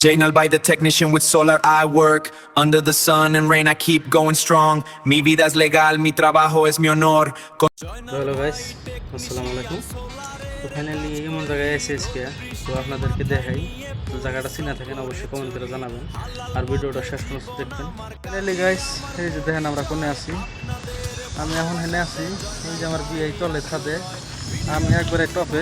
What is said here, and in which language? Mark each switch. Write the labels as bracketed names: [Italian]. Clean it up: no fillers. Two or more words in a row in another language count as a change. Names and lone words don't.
[English] Jainal by the technician with solar I work. Under the sun and rain I keep going strong. [Spanish] Mi vida es legal, mi trabajo es mi honor. [English] hello guys, [Arabic] السلام عليكم. [Bangla] তো ফাইনালি এমন জায়গায় এসে আজকে তো আপনাদেরকে দেখাই। তো জায়গাটা চিনা থাকেন অবশ্যই কমেন্ট করে জানাবেন, আর ভিডিওটা শেষ পর্যন্ত দেখবেন। [English] finally guys, [Bangla] এই যে দেখেন আমরা কোনে আছি। আমি এখন হেনে আছি, এই যে আমার বিয়ে চলে ছাদে, আমি একবারে টপে।